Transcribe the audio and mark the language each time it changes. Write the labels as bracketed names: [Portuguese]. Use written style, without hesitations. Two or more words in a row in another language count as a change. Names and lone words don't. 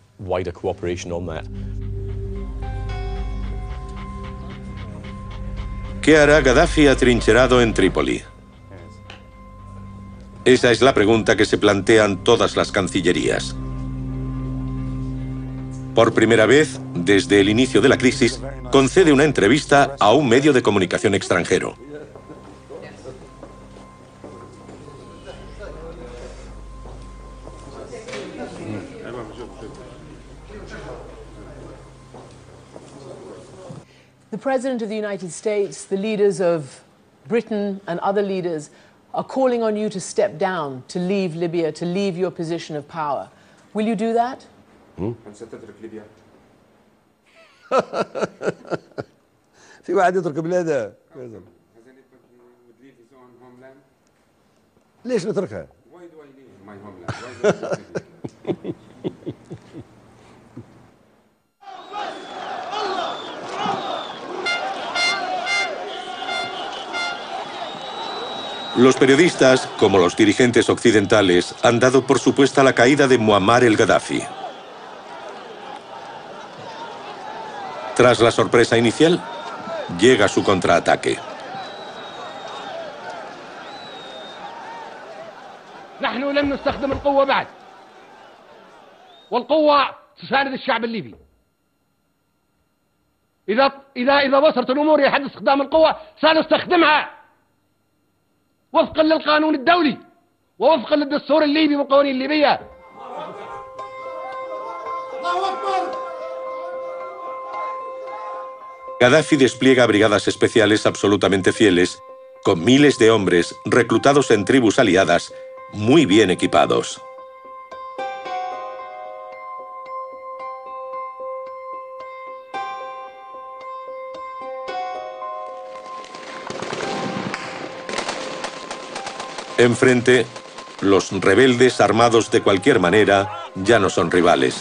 [Spanish] ¿Qué hará Gaddafi atrincherado en Trípoli? Esa es la pregunta que se plantean todas las cancillerías. Por primera vez, desde el inicio de la crisis, concede una entrevista a un medio de comunicación extranjero. [English] The President of the United States, the leaders of Britain and other leaders are calling on you to step down, to leave Libya, to leave your position of power. Will you do that? [Arabic] في واحد يترك بلاده ليش نتركها؟ [Spanish] Los periodistas, como los dirigentes occidentales, han dado por supuesta la caída de Muammar el-Gaddafi. Tras la sorpresa inicial, llega su contraataque. [Arabic] نحن لن نستخدم القوة بعد والقوة تساند الشعب الليبي إذا وصلت الأمور إلى حد استخدام القوة سنستخدمها وفقا للقانون الدولي ووفقا للدستور الليبي والقوانين الليبية. [Spanish] Gaddafi despliega brigadas especiales absolutamente fieles, con miles de hombres reclutados en tribus aliadas, muy bien equipados. Enfrente, los rebeldes armados de cualquier manera ya no son rivales.